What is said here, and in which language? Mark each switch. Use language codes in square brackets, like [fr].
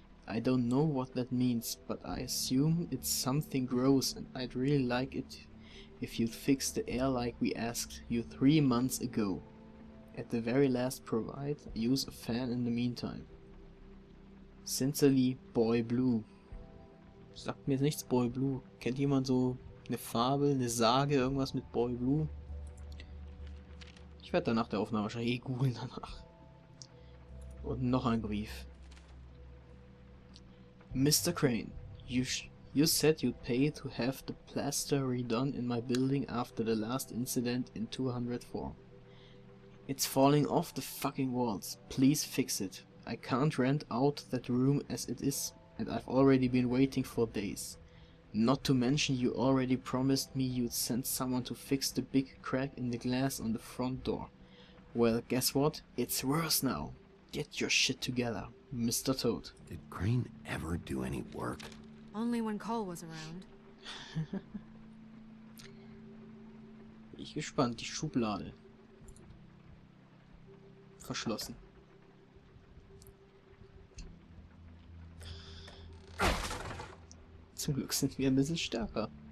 [en] I don't know what that means, but I assume it's something gross and I'd really like it if you'd fix the air like we asked you 3 months ago. At the very last, use a fan in the meantime. Sincerely, Boy Blue. [de] Sagt mir nichts, Boy Blue. Kennt jemand so eine Fabel, eine Sage, irgendwas mit Boy Blue? Ich werde dann nach der Aufnahme wahrscheinlich googeln danach. Und noch ein Brief. [en] Mr. Crane, you said you'd pay to have the plaster redone in my building after the last incident in 204. It's falling off the fucking walls. Please fix it. I can't rent out that room as it is, and I've already been waiting for days. Not to mention you already promised me you'd send someone to fix the big crack in the glass on the front door. Well, guess what? It's worse now. Get your shit together, Mr. Toad. Did Crane ever do any work? Only when Cole was around. [de] Bin ich gespannt, die Schublade. Verschlossen. Zum Glück sind wir ein bisschen stärker.